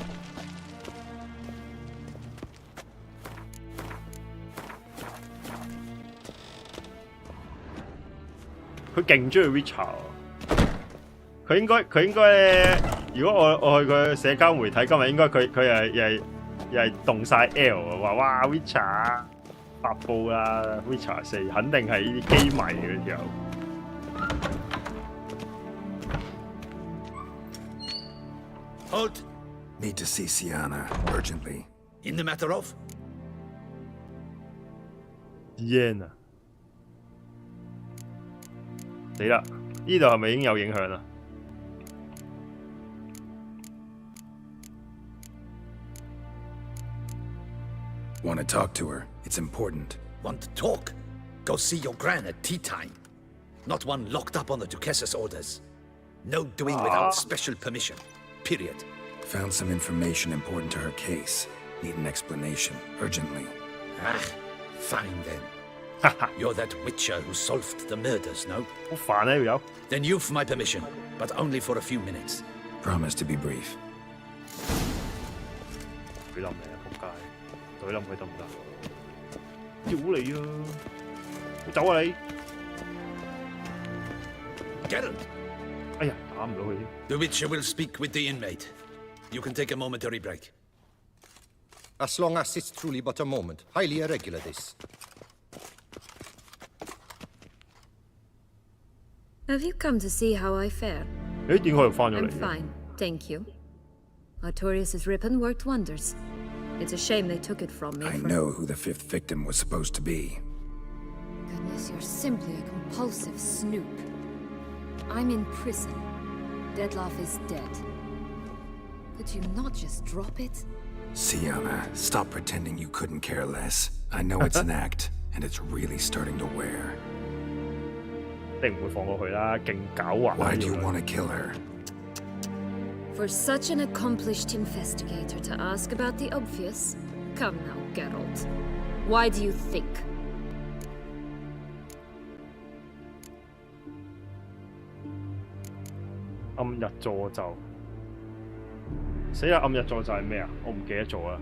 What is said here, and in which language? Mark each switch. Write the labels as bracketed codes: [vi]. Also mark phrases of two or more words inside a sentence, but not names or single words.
[yue] 佢勁中意 Witcher， 佢應該咧，如果我去佢社交媒體，今日應該佢又係動晒 L 話哇 Witcher 發布啦 ，Witcher 4肯定係呢啲機迷嘅時候。 [en] Halt! Need to see Sienna urgently. In the matter of? [yue] Yen 啊！死啦！呢度係咪已經有影響啦？ [en] Want to talk to her? It's important. Want to talk? Go see your gran at tea time. Not one locked up on the Duchess's orders. No doing without special permission. Period. Found some information important to her case. Need an explanation, urgently. Ah, fine then. You're that Witcher who solved the murders, no? [yue] 好煩啊！呢條友。 [en] Then you've my permission, but only for a few minutes. Promise to be brief. [yue] 懟冧你啊！仆街，懟冧佢得唔得？屌你啊！你走啊你！ [en] Geralt! [yue] 哎呀，打唔到佢添。 [en] The Witcher will speak with the inmate. You can take a momentary break. As long as it's truly but a moment. Highly irregular, this. Have you come to see how I fare? [yue] 誒點解又翻咗嚟 [en] I'm fine, thank you. Artorias' ribbon worked wonders. It's a shame they took it from me. I know who the fifth victim was supposed to be. Goodness, you're simply a compulsive snoop. I'm in prison. Deadloff is dead. Could you not just drop it? Sienna, stop pretending you couldn't care less. I know it's an act, and it's really starting to wear. [yue] 一定唔會放過佢啦，勁狡猾。 [en] Why do you want to kill her? For such an accomplished investigator to ask about the obvious? Come now, Geralt. Why do you think? [yue] 暗日助咒，死啦！暗日助咒係咩啊？我唔記得咗啦。